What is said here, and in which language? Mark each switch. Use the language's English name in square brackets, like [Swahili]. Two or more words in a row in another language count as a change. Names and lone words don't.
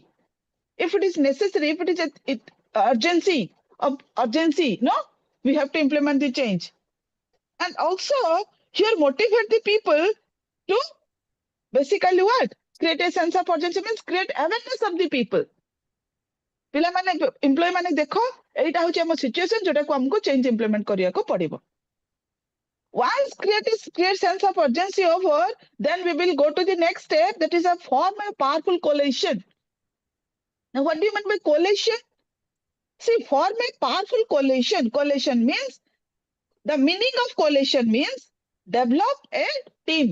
[English] If it is necessary, if it is urgency, no, we have to implement the change. And also here motivate the people to basically what? Create a sense of urgency means create awareness of the people. [Odia] ପିଲାମାନେ ଏମ୍ପ୍ଲୟି ମାନେ ଦେଖ ଏଇଟା ହଉଛି ଆମ ସିଚୁଏସନ ଯୋଉଟାକୁ ଆମକୁ [English] change implement [Odia] କରିବାକୁ ପଡିବ. [English] Once create sense of urgency over, then we will go to the next step, that is a form a powerful coalition. Now what do you mean by coalition? See, form a powerful coalition. Coalition means, the meaning of coalition means develop a team.